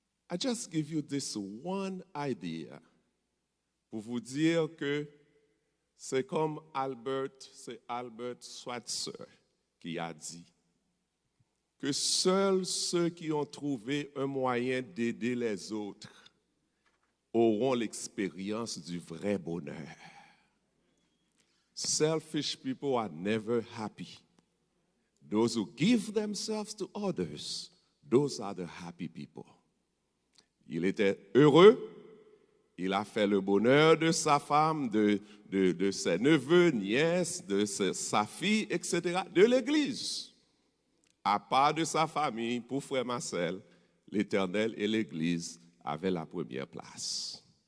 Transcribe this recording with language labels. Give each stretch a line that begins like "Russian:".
English: I just give you this one idea
French: pour vous dire que c'est comme Albert Schweitzer qui a dit que seuls ceux qui ont trouvé un moyen d'aider les autres auront l'expérience du vrai bonheur.
English: Selfish people are never happy. Those who give themselves to others, those are the happy people.
French: Il était heureux, il a fait le bonheur de sa femme, de ses neveux, nièces, de sa fille, etc., de l'Église. À part de sa famille, pour frère Marcel, l'Éternel et l'Église avaient la première place.